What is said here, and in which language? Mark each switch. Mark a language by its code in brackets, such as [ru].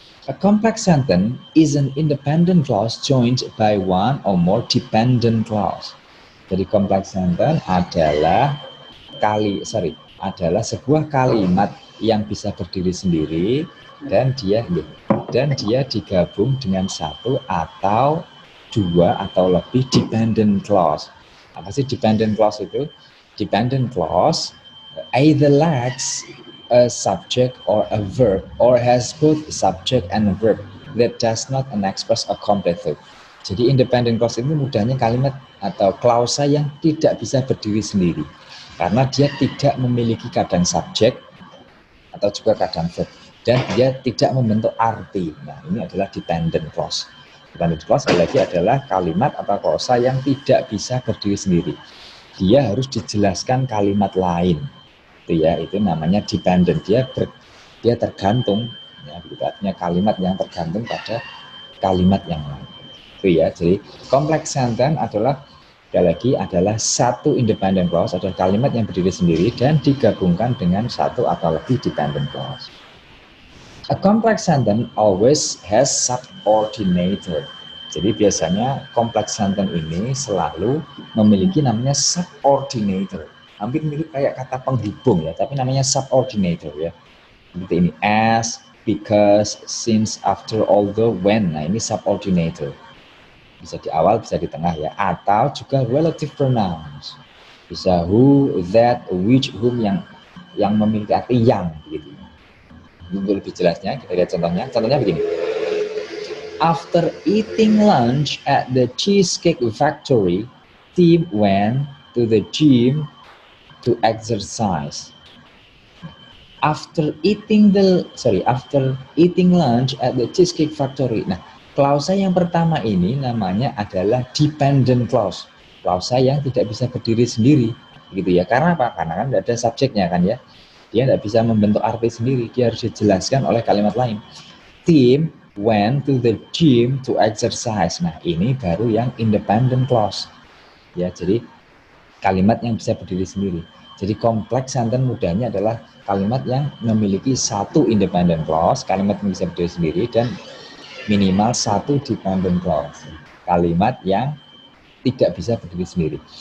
[en] A complex sentence is an independent clause joined by one or more dependent clause. [id] Jadi complex sentence adalah sebuah kalimat yang bisa berdiri sendiri dan dia digabung dengan satu atau dua atau lebih dependent clause. Apa sih dependent clause itu? [en] Dependent clause either lacks a subject or a verb or has both subject and a verb that does not express a complete thought. [id] Jadi independent clause itu mudahnya kalimat atau klausa yang tidak bisa berdiri sendiri karena dia tidak memiliki kadang subjek atau juga kadang verb dan dia tidak membentuk arti. Nah, ini adalah dependent clause. Dependent clause sekali lagi adalah kalimat atau klausa yang tidak bisa berdiri sendiri. Dia harus dijelaskan kalimat lain. Itu ya, itu namanya dependent. Dia tergantung, ya, begitu. Artinya kalimat yang tergantung pada kalimat yang lain. Itu ya. Jadi complex sentence adalah sekali lagi adalah satu independent clause, adalah kalimat yang berdiri sendiri dan digabungkan dengan satu atau lebih dependent clause. [en] A complex sentence always has subordinator. [id] Jadi biasanya complex sentence ini selalu memiliki namanya subordinator. Hampir mirip kayak kata penghubung ya, tapi namanya subordinator ya. Seperti ini, as, because, since, after, although, when. Nah ini subordinator. Bisa di awal, bisa di tengah ya. Atau juga relative pronouns. Bisa who, that, which, whom yang memiliki arti yang gitu. Untuk lebih jelasnya kita lihat contohnya. Contohnya begini. [en] After eating lunch at the Cheesecake Factory, Tim went to the gym to exercise. After eating lunch at the Cheesecake Factory. [id] Nah, klausa yang pertama ini namanya adalah dependent clause. Klausa yang tidak bisa berdiri sendiri, gitu ya. Karena apa? Karena kan tidak ada subjeknya kan ya. Dia tidak bisa membentuk arti sendiri, dia harus dijelaskan oleh kalimat lain. [en] Tim went to the gym to exercise. [id] Nah, ini baru yang independent clause. Ya, jadi kalimat yang bisa berdiri sendiri. Jadi kompleks sentence mudahnya adalah kalimat yang memiliki satu independent clause, kalimat yang bisa berdiri sendiri, dan minimal satu dependent clause. Kalimat yang tidak bisa berdiri sendiri.